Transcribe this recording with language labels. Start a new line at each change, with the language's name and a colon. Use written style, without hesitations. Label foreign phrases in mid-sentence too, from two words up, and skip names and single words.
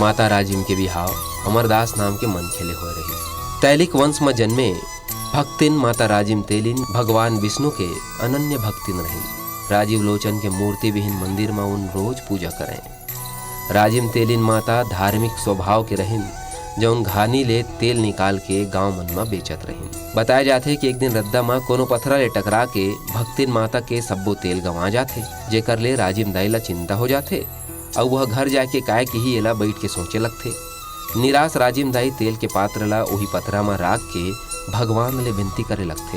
Chhattisgarhi: माता राजिम के बिहाव अमरदास नाम के मन खेले हो रही। तैलिक वंश में जन्मे भक्तिन माता राजिम तेलिन भगवान विष्णु के अनन्य भक्तिन रही। राजीव लोचन के मूर्ति विहीन मंदिर में उन रोज पूजा करें। राजिम तेलिन माता धार्मिक स्वभाव के रहिन, जौन घानी ले तेल निकाल के गांव मन में बेचत रहिन। बताया जाते कि एक दिन रद्दा माँ कोनो पथरा ले टकरा के भक्तिन माता के सब्बो तेल गंवा जाते, जेकर ले राजिम दाई ला चिंता हो जाते और वह घर जाके काय की ही एला बैठ के सोचे लगते। निराश राजिम दाई तेल के पात्र ला वही पथरा में राख के भगवान ले विनती करे लगते।